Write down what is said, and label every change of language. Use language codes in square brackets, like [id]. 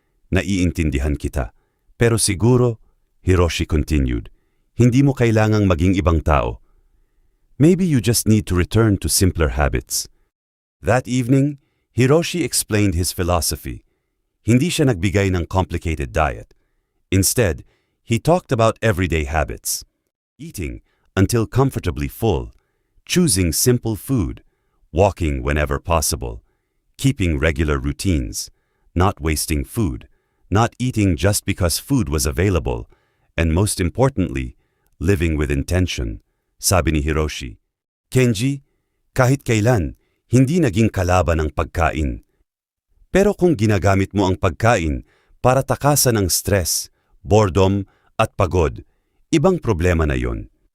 [tl] Naiintindihan kita. Pero siguro," Hiroshi continued, "hindi mo kailangang maging ibang tao. [en] Maybe you just need to return to simpler habits." That evening, Hiroshi explained his philosophy. [tl] Hindi siya nagbigay ng complicated diet. [en] Instead, he talked about everyday habits. Eating until comfortably full, choosing simple food, walking whenever possible, keeping regular routines, not wasting food, not eating just because food was available, and most importantly, living with intention, sabi ni Hiroshi. [tl] "Kenji, kahit kailan, hindi naging kalaban ang pagkain. Pero kung ginagamit mo ang pagkain para takasan ang stress, boredom, at pagod, ibang problema na yon.